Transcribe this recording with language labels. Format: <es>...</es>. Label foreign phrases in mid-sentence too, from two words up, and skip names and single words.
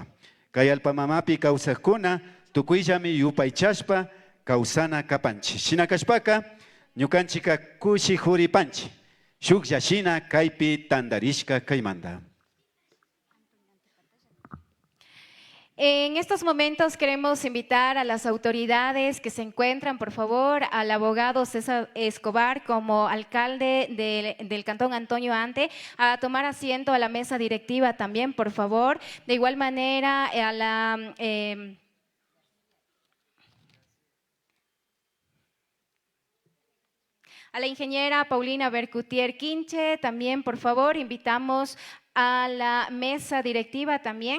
<qu>Kay allpamamapi kawsaqkuna tukuyllami yupaychashpa kawsana kapanchi. Shinakashpaka ñukanchika kushijuripanchi. Shuklla shina kaypi tandarishka kaymanta.</qu> <es>En estos momentos queremos invitar a las autoridades que se encuentran, por favor, al abogado César Escobar como alcalde del Cantón Antonio Ante, a tomar asiento a la mesa directiva también, por favor. De igual manera, a la ingeniera Paulina Bercutier Quinche, también, por favor, invitamos a la mesa directiva también.</es>